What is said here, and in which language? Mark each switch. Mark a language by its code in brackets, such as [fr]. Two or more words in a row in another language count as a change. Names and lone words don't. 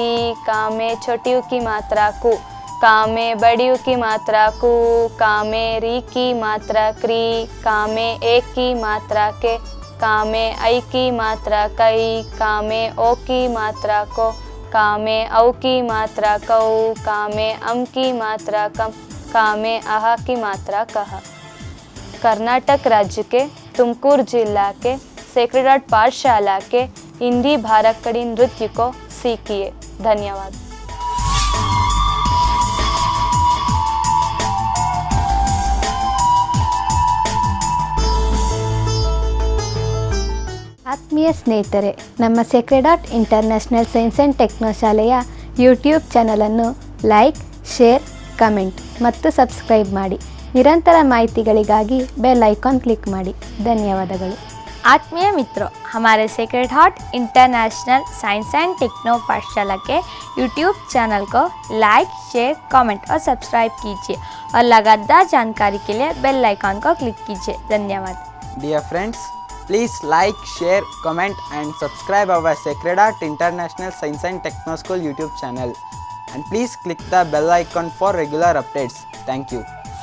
[hi] का में छोटियों की मात्रा को, का में बड़ियों की मात्रा को, का में री की मात्रा क्री, का में एक की मात्रा के, का में आई की मात्रा कई, का में ओ की मात्रा को, का में औ की मात्रा कौ, का में अम की मात्रा कम, का में आह की मात्रा कह। कर्नाटक राज्य के तुमकूर जिला के सेक्रेड हार्ट पाठशाला के हिंदी भारकड़ी नृत्य को सीखिए। धन्यवाद। [kn] ಆತ್ಮೀಯ ಸ್ನೇಹಿತರೆ, ನಮ್ಮ ಸೇಕ್ರೆಡ್ ಹಾರ್ಟ್ ಇಂಟರ್ನ್ಯಾಷನಲ್ ಸೈನ್ಸ್ ಆ್ಯಂಡ್ ಟೆಕ್ನೋ ಶಾಲೆಯ ಯೂಟ್ಯೂಬ್ ಚಾನಲನ್ನು [en] like, share, comment [kn] ಮತ್ತು ಸಬ್ಸ್ಕ್ರೈಬ್ ಮಾಡಿ. ನಿರಂತರ ಮಾಹಿತಿಗಳಿಗಾಗಿ [en] bell icon click [kn] ಮಾಡಿ. ಧನ್ಯವಾದಗಳು. [hi] आत्मीय मित्रों, हमारे सेक्रेड हार्ट इंटरनेशनल साइंस एंड टेक्नो पाठशाला के यूट्यूब चैनल को [en] like, share, comment [hi] और सब्सक्राइब कीजिए और लगातार जानकारी के लिए [en] bell icon [hi] को क्लिक कीजिए। धन्यवाद। [en] Dear friends, please like, share, comment and subscribe our Sacred Heart International Science and Techno School YouTube channel. And please click the bell icon for regular updates. Thank you.